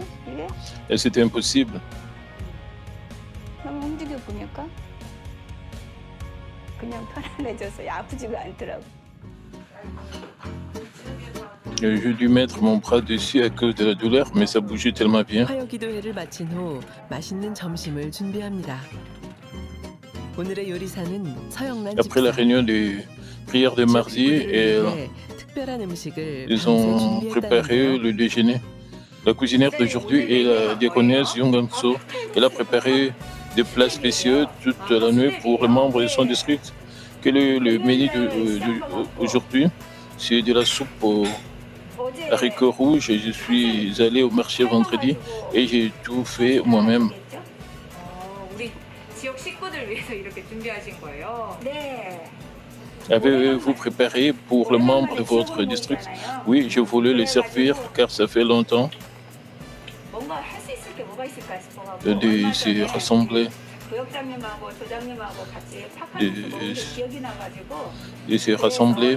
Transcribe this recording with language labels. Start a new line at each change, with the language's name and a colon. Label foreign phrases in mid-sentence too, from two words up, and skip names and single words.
French: Et c'était impossible. J'ai dû mettre mon bras dessus à cause de la douleur, mais ça bougeait tellement bien.
Korean: 화요기도회를 마친 후 맛있는 점심을 준비합니다. 오늘의 요리사는 서영란
French: Après la réunion de prière de mardi,
Korean: 특별한 음식을
French: ils ont préparé le déjeuner. La cuisinière d'aujourd'hui est la diaconesse Yong So. Elle a préparé des plats spéciaux toute la nuit pour les membres de son district. Que le menu d'aujourd'hui, c'est de la soupe aux haricots rouges. Je suis allé au marché vendredi et j'ai tout fait moi-même.
Korean: 우리 지역 식구들 위해서 이렇게 준비하신 거예요? 네.
French: Avez-vous préparé pour le membre de votre district? Oui, je voulais les servir car ça fait longtemps de se rassembler, de se rassembler.